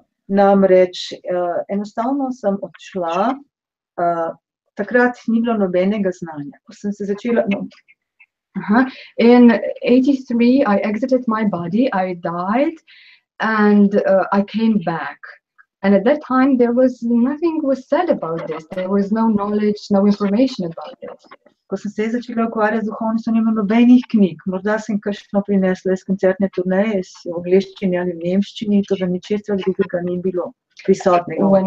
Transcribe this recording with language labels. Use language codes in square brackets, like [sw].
[sl] Namreč enostavno sem odšla, takrat ni bilo nobenega znanja. Ko sem se začela... [en] In 1983, I exited my body, I died, and I came back. And at that time, nothing was said about this. There was no knowledge, no information about this. [sl] Ko sem se začela ukvarjati z duhovnostjo, nima nobenih knjig. Morda sem kakšno prinesla iz koncertne turneje, v angleščini ali v nemščini, to da ničesar drugega ni bilo prisotnega.